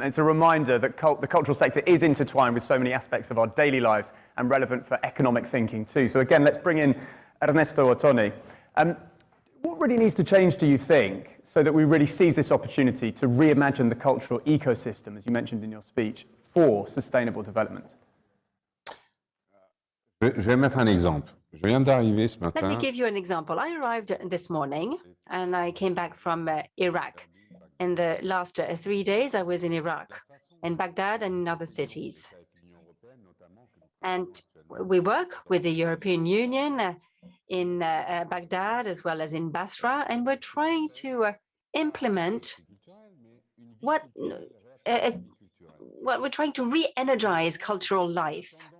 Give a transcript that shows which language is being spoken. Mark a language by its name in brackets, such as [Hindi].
[English] And it's a reminder that the cultural sector is intertwined with so many aspects of our daily lives and relevant for economic thinking too. So again, let's bring in Ernesto Ottoni. What really needs to change, do you think, so that we really seize this opportunity to reimagine the cultural ecosystem, as you mentioned in your speech, for sustainable development? [French] Je vais mettre un exemple. Je viens d'arriver ce matin. [English] Let me give you an example. I arrived this morning and I came back from Iraq. In the last 3 days, I was in Iraq, in Baghdad and in other cities. And we work with the European Union in Baghdad as well as in Basra, and we're trying to implement what we're trying to re-energize cultural life.